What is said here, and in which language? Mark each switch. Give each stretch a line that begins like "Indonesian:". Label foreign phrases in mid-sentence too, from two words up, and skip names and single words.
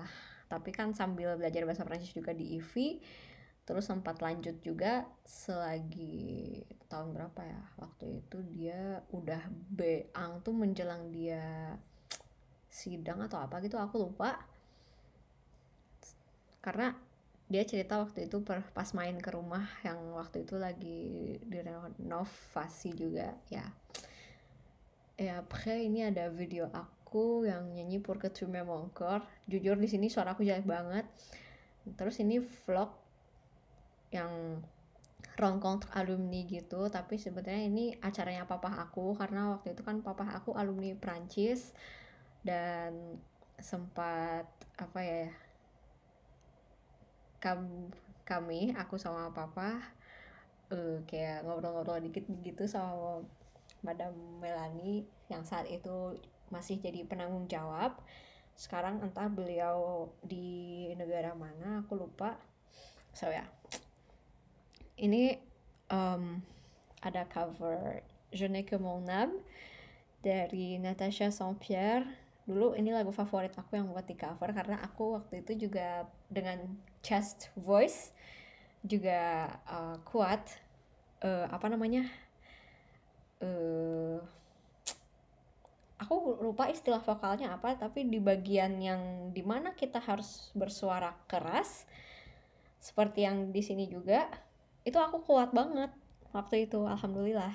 Indonesian: Tapi kan sambil belajar bahasa Prancis juga di IV, terus sempat lanjut juga selagi tahun berapa ya, waktu itu dia udah B-ang tuh menjelang dia sidang atau apa gitu, aku lupa. Karena dia cerita waktu itu pas main ke rumah yang waktu itu lagi direnovasi juga ya. après ini ada video aku yang nyanyi Pour que tu m'aimes encore. Jujur di sini suara aku jelek banget. Terus ini vlog yang rencontre alumni gitu, tapi sebenarnya ini acaranya papa aku karena waktu itu kan papa aku alumni Prancis dan sempat apa ya, kami aku sama papa kayak ngobrol-ngobrol dikit gitu sama Madam Melanie yang saat itu masih jadi penanggung jawab. Sekarang entah beliau di negara mana, aku lupa. So ya, ini ada cover Je n'ai que mon âme dari Natasha Saint-Pierre. Dulu ini lagu favorit aku yang buat di cover karena aku waktu itu juga dengan
English: chest voice
Indonesian: juga kuat apa namanya aku lupa istilah vokalnya apa, tapi di bagian yang dimana kita harus bersuara keras seperti yang di sini juga itu aku kuat banget waktu itu, alhamdulillah.